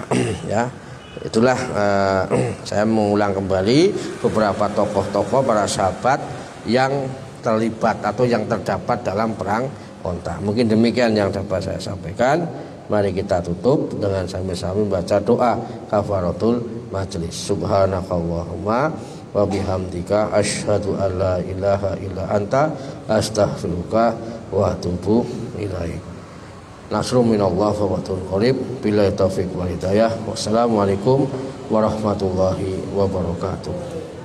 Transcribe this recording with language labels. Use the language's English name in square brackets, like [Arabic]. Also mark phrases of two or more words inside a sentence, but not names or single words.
[Indonesian] Ya, itulah saya mengulang kembali beberapa tokoh-tokoh para sahabat yang terlibat atau yang terdapat dalam perang Onta. Mungkin demikian yang dapat saya sampaikan. Mari kita tutup dengan sambil-sambil baca doa [Arabic] كفارة المجلس. سبحانك اللهم وبحمدك أشهد أن لا إله إلا أنت أستغفرك وأتوب إليك. نصر من الله وفتح قريب. بالله التوفيق والهداية. والسلام عليكم ورحمة الله وبركاته.